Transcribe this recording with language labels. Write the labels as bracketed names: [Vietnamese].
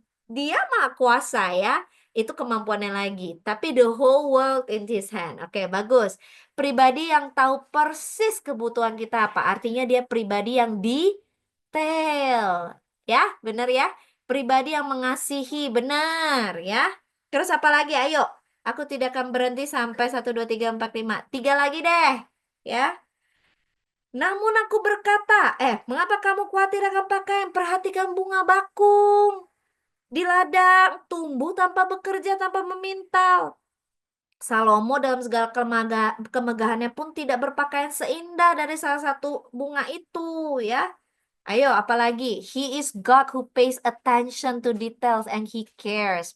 [Indonesian] Dia maha kuasa ya. Itu kemampuannya lagi. Tapi [English] the whole world in his hand. [Indonesian] Oke, bagus. Pribadi yang tahu persis kebutuhan kita apa. Artinya dia pribadi yang detail. Ya, benar ya. Pribadi yang mengasihi, benar ya. Terus apa lagi? Ayo. Aku tidak akan berhenti sampai 1, 2, 3, 4, 5. 3 lagi deh. Ya. Namun aku berkata, mengapa kamu khawatir akan pakaian? Perhatikan bunga bakung di ladang, tumbuh tanpa bekerja, tanpa memintal. Salomo dalam segala kemegahannya pun tidak berpakaian seindah dari salah satu bunga itu, ya. Ayo, apalagi? [English] He is God who pays attention to details and he cares.